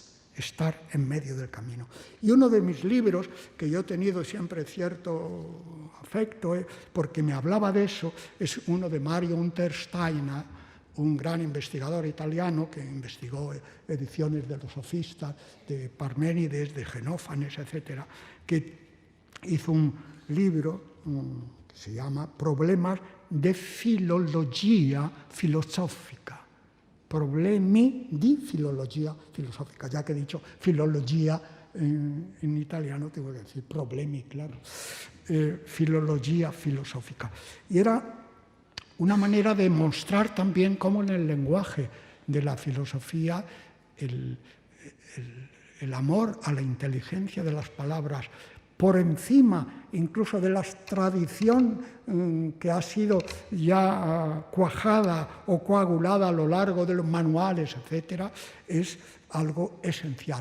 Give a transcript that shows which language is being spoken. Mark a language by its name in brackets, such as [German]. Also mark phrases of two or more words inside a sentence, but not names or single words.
[Spanish] Estar en medio del camino. Y uno de mis libros, que yo he tenido siempre cierto afecto, porque me hablaba de eso, es uno de Mario Untersteiner, un gran investigador italiano que investigó ediciones de los sofistas, de Parménides, de Genófanes, etc., que hizo un libro que se llama Problemas de filologia filosófica. [Italian] Problemi di filologia filosofica. [Spanish] Ya que he dicho filología en italiano, tengo que decir problemi, claro. Filología filosófica. Y era una manera de mostrar también cómo en el lenguaje de la filosofía el amor a la inteligencia de las palabras, por encima incluso de la tradición que ha sido ya cuajada o coagulada a lo largo de los manuales, etc., es algo esencial.